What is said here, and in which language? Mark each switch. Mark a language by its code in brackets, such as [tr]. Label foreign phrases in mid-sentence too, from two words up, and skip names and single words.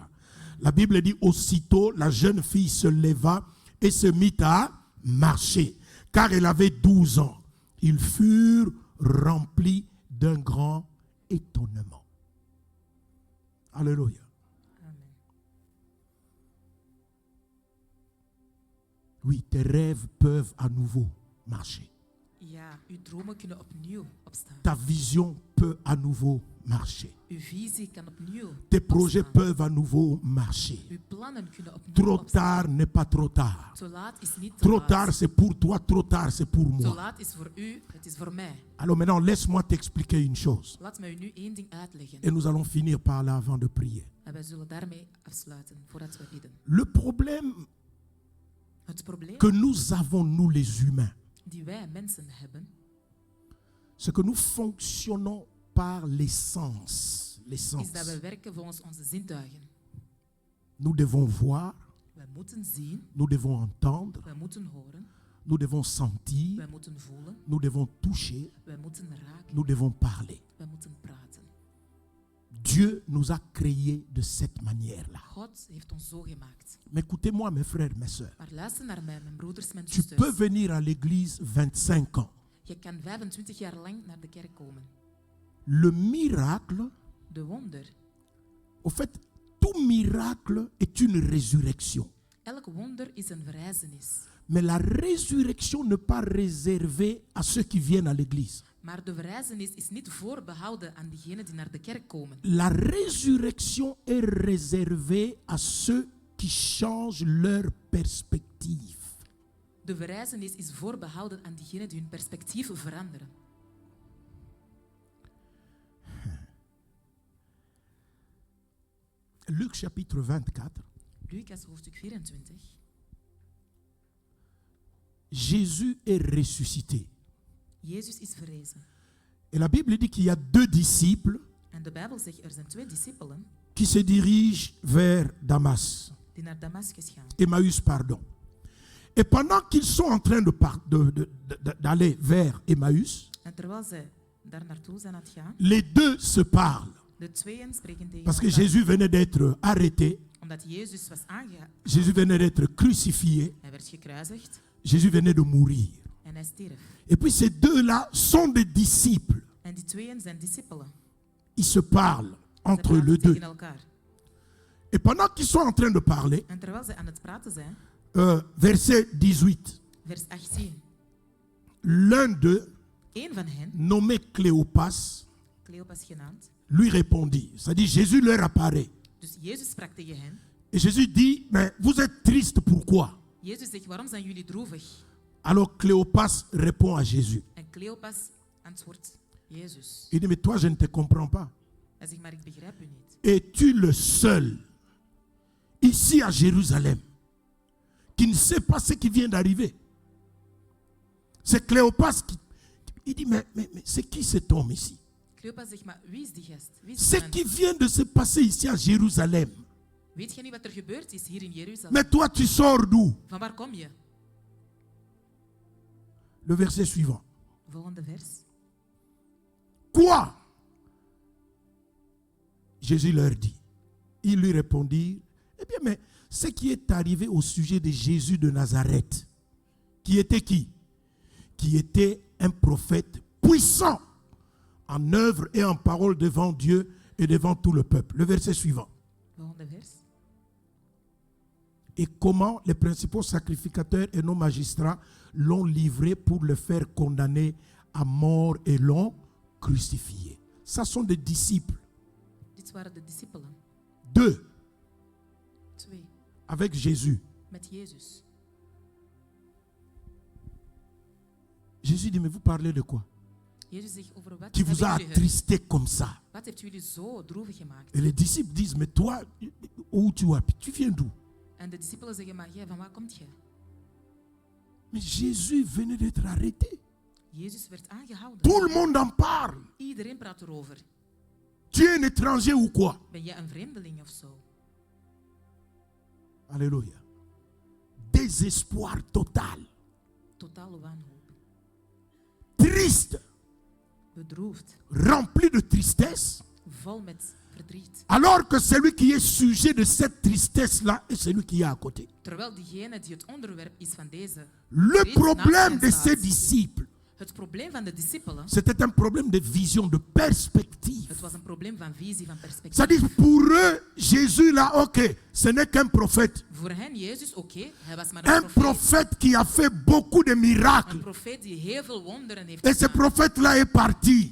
[fr] La Bible dit, aussitôt la jeune fille se leva et se mit à marcher, car elle avait 12 ans. Ils furent remplis d'un grand étonnement. Alléluia. Amen. Oui, tes rêves peuvent à nouveau marcher. [nl] Ja, uw dromen kunnen opnieuw opstaan. [fr] Ta vision peut à nouveau marcher. [nl] Uw visie kan opnieuw [fr] Tes projets [nl] opstaan. [fr] peuvent à nouveau marcher. [nl] Uw plannen kunnen opnieuw [fr] Trop [nl] opstaan. [fr] tard n'est pas trop tard. [nl] Te laat is niet te [fr] Trop [nl] laat. [fr] tard c'est pour toi, trop tard c'est pour [nl] Te [fr] moi. [nl] laat is voor u, het is voor mij. [fr] Alors maintenant, laisse-moi t'expliquer une chose. [nl] Laat mij u nu één ding uitleggen. [fr] Et nous allons finir par là avant de prier. [nl] En wij zullen daarmee afsluiten voordat we bidden. [fr] Le problème [nl] Het probleem [fr] que nous avons, nous les humains, [nl] die wij mensen hebben, [fr] c'est que nous fonctionnons par les sens. Les [nl] is dat [fr] sens. [nl] we werken volgens onze zintuigen. [fr] Nous devons voir, [nl] Wij moeten zien, [fr] nous devons entendre, [nl] wij moeten horen, [fr] nous devons sentir, [nl] wij moeten voelen, [fr] nous devons toucher, [nl] wij moeten raken, [fr] nous devons parler. [nl] wij moeten praten. [fr] Dieu nous a créés de cette manière-là. [nl] God heeft ons zo gemaakt. [fr] Mais écoutez-moi, mes frères, mes sœurs. [nl] Maar luister naar mij, mijn broeders, mijn [fr] Tu peux [nl] zusters. [fr] venir à l'église 25 ans. [nl] Je kan 25 jaar lang naar de kerk komen. [fr] Le miracle, [nl] De wonder. [fr] au fait, tout miracle est une résurrection. [nl] Elk wonder is een verrijzenis. [fr] Mais la résurrection n'est pas réservée à ceux qui viennent à l'église. [nl] Maar de verrijzenis is niet voorbehouden aan diegenen die naar de kerk komen. [fr] La résurrection est réservée à ceux qui changent leur perspective. [nl] De verrijzenis is voorbehouden aan diegenen die hun perspectief veranderen. [fr] Luc chapitre 24. [nl] Lucas hoofdstuk 24. [fr] Jésus est ressuscité. [nl] Jezus is verrezen. [fr] Et la Bible dit qu'il y a 2 disciples [nl] En de Bijbel zegt er zijn 2 discipelen [fr] qui se dirigent vers Damas. [nl] die naar Damascus gaan. [fr] Emmaüs, pardon. Et pendant qu'ils sont en train d'aller vers Emmaüs, [nl] En terwijl ze daar naartoe zijn aan het gaan, [fr] les deux se parlent. [nl] de tweeën spreken tegen [fr] Parce que [nl] elkaar. [fr] Jésus venait d'être arrêté, [nl] Omdat Jezus was aangehouden. [fr] Jésus venait d'être crucifié, [nl] Hij werd gekruisigd [fr] Jésus venait de mourir. [nl] en hij stierf. [fr] Et puis ces deux-là sont des disciples. [nl] En die tweeën zijn discipelen. [fr] Ils se parlent [nl] Ze [fr] entre [nl] praten [fr] les deux. [nl] tegen elkaar. [fr] Et pendant qu'ils sont en train de parler, [nl] En terwijl ze aan het praten zijn, [fr] verset 18, [nl] vers 18. [fr] l'un d'eux, [nl] Eén van hen, [fr] nommé Cléopas, [nl] Cleopas genaamd, [fr] lui répondit. C'est-à-dire Jésus leur apparaît. [nl] dus Jezus sprak tegen hen. [fr] Et Jésus dit, mais vous êtes triste, pourquoi? [nl] Jezus zegt, waarom zijn jullie droevig? [fr] Alors Cléopas répond à Jésus. [nl] En Cleopas antwoordt Jezus. [fr] Il dit, mais toi, je ne te comprends pas. [nl] Hij zegt, maar ik begrijp u niet. [fr] Es-tu le seul, ici à Jérusalem, qui ne sait pas ce qui vient d'arriver? C'est Cléopas qui... Il dit, mais c'est qui cet homme ici? [nl] Cleopas zegt, maar wie is die gast? Wie is [fr] Ce [nl] die man? [fr] qui vient de se passer ici à Jérusalem. [nl] Weet je niet wat er gebeurd is hier in Jeruzalem? [fr] Mais toi, tu sors d'où? [nl] Van waar kom je? [fr] Le verset suivant. [nl] Volgende vers. [fr] Quoi? Jésus leur dit. Ils lui répondirent, eh bien, mais ce qui est arrivé au sujet de Jésus de Nazareth, qui était qui? Qui était un prophète puissant en œuvre et en parole devant Dieu et devant tout le peuple. Le verset suivant. Volgende vers. Et comment les principaux sacrificateurs et nos magistrats l'ont livré pour le faire condamner à mort et l'ont crucifié. Ça sont des disciples. [nl] Dit waren de discipelen. [fr] 2 [nl] 2. [fr] avec Jésus. [nl] Met Jezus. [fr] Jésus dit, mais vous parlez de quoi? [nl] Jezus zegt, over wat [fr] Qui vous a [nl] hebben jullie [fr] attristé comme ça? [nl] Wat heeft jullie zo droevig gemaakt? [fr] Et les disciples disent, mais toi, où tu habites? Tu viens d'où? [nl] En de discipelen zeggen, maar jij, van waar komt je? [fr] Mais Jésus venait d'être arrêté. [nl] Jezus werd aangehouden. [fr] Tout le monde en parle. [nl] Iedereen praat erover. [fr] Tu es un étranger ou quoi? [nl] Ben jij een vreemdeling of zo? [fr] Alléluia. Désespoir total. [nl] Totale wanhoop. [fr] Triste. [nl] Bedroefd. [fr] Rempli de tristesse. [nl] Vol met verdriet. [fr] Alors que celui qui est sujet de cette tristesse-là est celui qui est à côté. [nl] Terwijl diegene die het onderwerp is van deze [fr] Le [nl] verdriet [fr] problème [nl] naast [fr] de [nl] hen [fr] ces [nl] staat. [fr] disciples, [nl] Het probleem van de discipelen, [fr] c'était un problème de vision, de perspective. [nl] het was een probleem van visie, van perspectief. [fr] C'est-à-dire pour eux, Jésus là, ok, ce n'est qu'un prophète. [nl] Voor hen, Jezus, oké, hij was maar [fr] Un [nl] een profeet. [fr] prophète qui a fait beaucoup de [nl] Een [fr] miracles. [nl] profeet die heel veel wonderen heeft [fr] Et ce [nl] gedaan. [fr] prophète-là est parti.